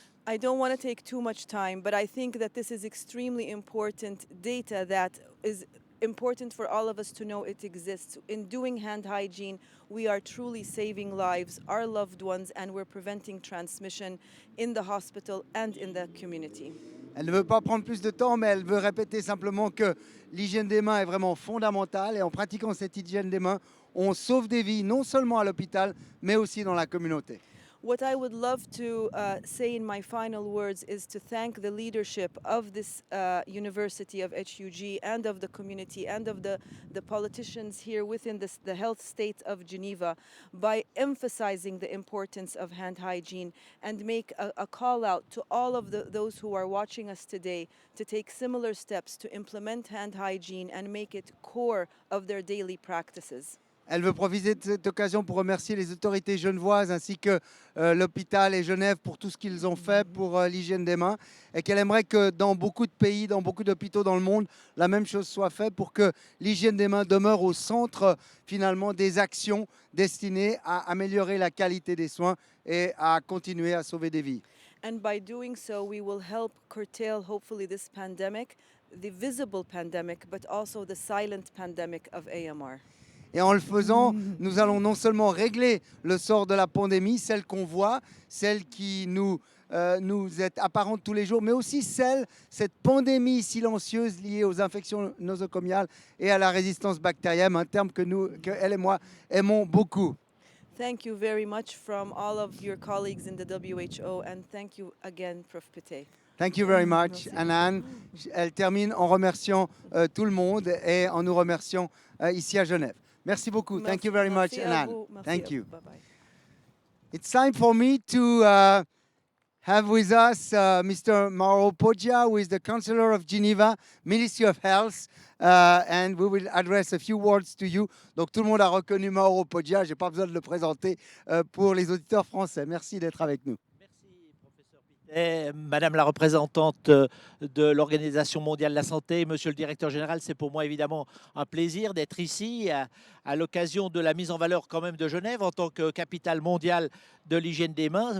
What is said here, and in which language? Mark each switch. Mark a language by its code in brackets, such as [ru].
[en] I don't want to take too much time, but I think that this is extremely important data that is important for all of us to know it exists. In doing hand hygiene, we are truly saving lives, our loved ones, and we're preventing transmission in the hospital and in the community. [fr] Elle ne veut pas prendre plus de temps, mais elle veut répéter simplement que l'hygiène des mains est vraiment fondamentale, et en pratiquant cette hygiène des mains, on sauve des vies, non seulement à l'hôpital, mais aussi dans la communauté. [en] What I would love to say in my final words is to thank the leadership of this University of HUG and of the community and of the politicians here within the health state of Geneva by emphasizing the importance of hand hygiene, and make a call out to all of those who are watching us today to take similar steps to implement hand hygiene and make it core of their daily practices. [fr] Elle veut profiter de cette occasion pour remercier les autorités genevoises ainsi que l'hôpital et Genève pour tout ce qu'ils ont fait pour l'hygiène des mains, et qu'elle aimerait que dans beaucoup de pays, dans beaucoup d'hôpitaux dans le monde, la même chose soit faite pour que l'hygiène des mains demeure au centre finalement des actions destinées à améliorer la qualité des soins et à continuer à sauver des vies. [en] And by doing so, we will help curtail, hopefully, this pandemic, the visible pandemic, but also the silent pandemic of AMR. [fr] Et en le faisant, nous allons non seulement régler le sort de la pandémie, celle qu'on voit, celle qui nous est apparente tous les jours, mais aussi cette pandémie silencieuse liée aux infections nosocomiales et à la résistance bactérienne, un terme que elle et moi aimons beaucoup. [en] Thank you very much from all of your colleagues in the WHO, and thank you again, Prof. Pittet. Thank you very much, [fr] Merci. [en] Anan. [fr] Elle termine en remerciant tout le monde et en nous remerciant ici à Genève. Merci beaucoup. [en] Thank you very much, [fr] Merci à [en] Anan. [fr] vous. Merci [en] Thank [fr] à vous. [en] you. Bye-bye. It's time for me to have with us Mr. Mauro Poggia, who is the Councillor of Geneva, Ministry of Health, and we will address a few words to you. [fr] Donc tout le monde a reconnu Mauro Poggia, je n'ai pas besoin de le présenter pour les auditeurs français. Merci d'être avec nous. Merci, professeur Pittet. Madame la représentante de l'Organisation mondiale de la santé, monsieur le directeur général, c'est pour moi évidemment un plaisir d'être ici à l'occasion de la mise en valeur quand même de Genève en tant que capitale mondiale de l'hygiène des mains.